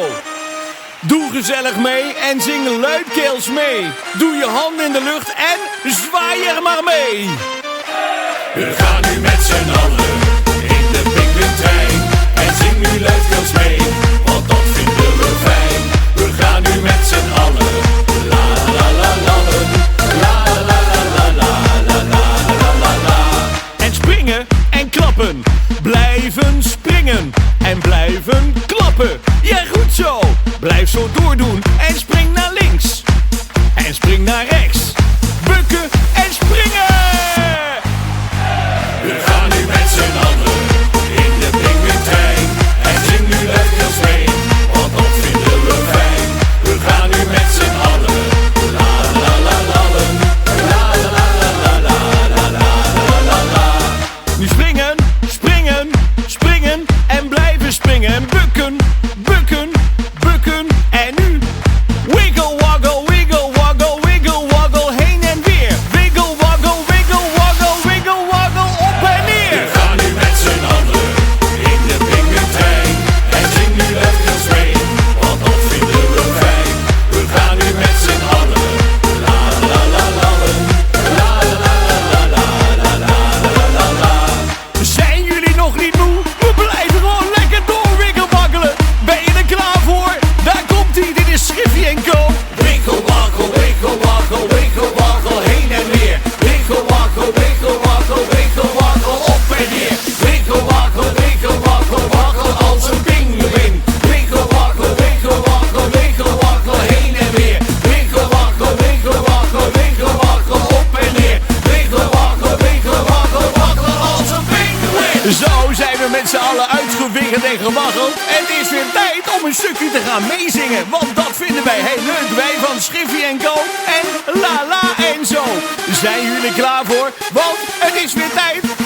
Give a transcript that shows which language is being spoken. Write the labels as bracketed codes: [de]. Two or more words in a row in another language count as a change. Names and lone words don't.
[nl] Doe gezellig mee en zing luidkeels mee. Doe je handen in de lucht en zwaai er maar mee. We gaan nu met z'n allen in de Pinguïntrein en zing nu luidkeels mee, want dat vinden we fijn. We gaan nu met z'n allen, la la la lallen, la la la la la la la la la la. En springen en klappen, blijven springen en blijven klappen. Ja, goed zo, blijf zo doordoen en spring naar links en spring naar rechts. Bukken en springen! We gaan nu met z'n allen in de Pinguïntrein en zing nu luidkeels mee, want dat vinden we fijn. We gaan nu met z'n allen, la la la lallen, la la la la la la la la la. Nu springen, springen, springen en blijven springen. Bukken, bukken, bukken en nu [en] wiggle waggle, wiggle waggle, wiggle waggle, [nl] heen en weer. [en] Wiggle waggle, wiggle waggle, wiggle waggle, [nl] op en neer. We gaan nu met z'n allen in de Pinguïntrein en zing nu luidkeels mee, want dat vinden we fijn. We gaan nu met z'n allen, la la la lallen, la la la la la la la la la. Zijn jullie nog niet moe? We blijven gewoon lekker doorwiggelwaggelen. Ben je er klaar voor? Daar komt ie, dit is Schiffy & Co. [en] Wiggle waggle, wiggle waggle, wiggle waggle, [nl] heen en weer. [en] Wiggle waggle, wiggle waggle, wiggle waggle, [nl] op en neer. [en] Wiggle waggle, wiggle waggle, waggle [nl] als een pinguïn. [en] Wiggle waggle, wiggle waggle, wiggle waggle, [nl] heen en weer. [en] Wiggle waggle, wiggle waggle, wiggle waggle, [nl] op en neer. [en] Wiggle waggle, wiggle waggle, waggle [nl] als een pinguïn. Zo zijn we met z'n allen uitgewiggeld en gewaggeld. En het is weer tijd om een stukje te gaan meezingen. Want dat vinden wij heel leuk. Wij van Schiffy & Co. en Lala en zo. Zijn jullie klaar voor? Want het is weer tijd